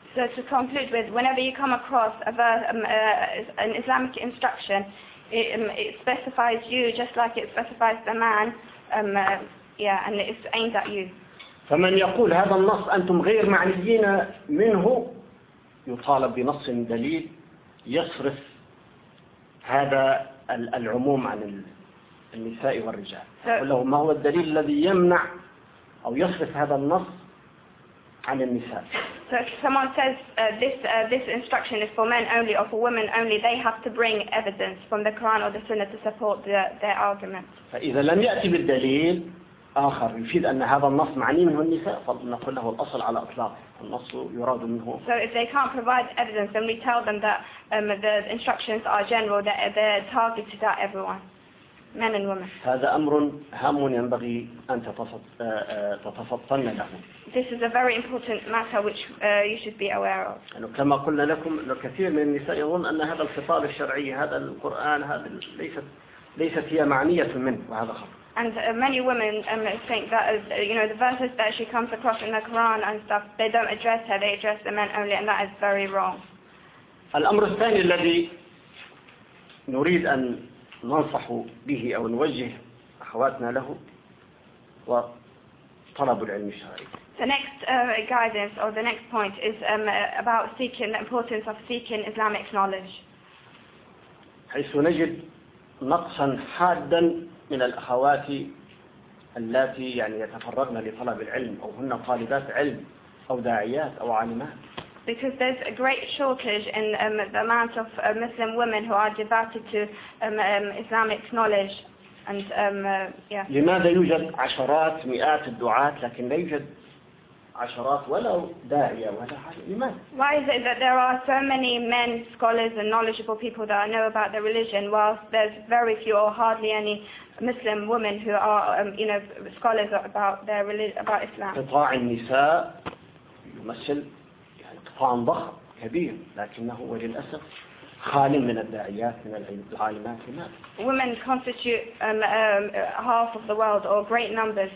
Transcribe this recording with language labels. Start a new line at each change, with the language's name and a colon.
English: So to conclude with, whenever you come across a verse, an Islamic instruction, it specifies you just like it specifies the man, and it's aimed at you.
Arabic: فمن يقول هذا النص أنتم غير معنيين منه يطالب بنص دليل يصرف هذا العموم عن النساء والرجال. أقول له ما هو الدليل الذي يمنع أو يصرف هذا النص عن النساء؟
English: So if someone says this instruction is for men only or for women only, they have to bring evidence from the Quran or the Sunnah to support their argument.
Arabic: فإذا لم يأتي بالدليل آخر يفيد أن هذا النص معني منه النساء فنقول له الأصل على إطلاق النص يراد منه.
English: So if they can't provide evidence, then we tell them that the instructions are general, that they're targeted at everyone, men and women.
Arabic: هذا أمر هام ينبغي أن تتفطن له.
English: This is a very important matter which you should be aware of.
Arabic: كما قلنا لكم الكثير من النساء يظن أن هذا الخطاب الشرعي هذا القرآن هذا ليست هي معنية منه وهذا خطأ.
English: And many women think that the verses that she comes across in the Quran and stuff, they don't address her, they address the men only, and that is very wrong.
Arabic: الأمر الثاني الذي نريد أن ننصح به أو نوجه أخواتنا له وطلب العلم الشرعي.
English: The next guidance or the next point is about seeking the importance of seeking Islamic knowledge.
Arabic: حيث نجد نقصا حادا من الأخوات اللاتي يتفرغن لطلب العلم أو هن طالبات علم أو داعيات أو عالمات.
English: Because there's a great shortage in the amount of Muslim women who are devoted to Islamic knowledge and
Arabic: لماذا يوجد عشرات مئات الدعاة لكن لا يوجد عشرات ولا داعية ولا عالم؟ لماذا؟
English: Why is it that there are so many men scholars and knowledgeable people that know about the religion while there's very few or hardly any Muslim women who are scholars about their religion, about Islam?
Arabic: قطاع النساء يمثل قطاع ضخم كبير لكنه وللأسف خال من الداعيات من العالمات.
English: Women constitute half of the world or great numbers.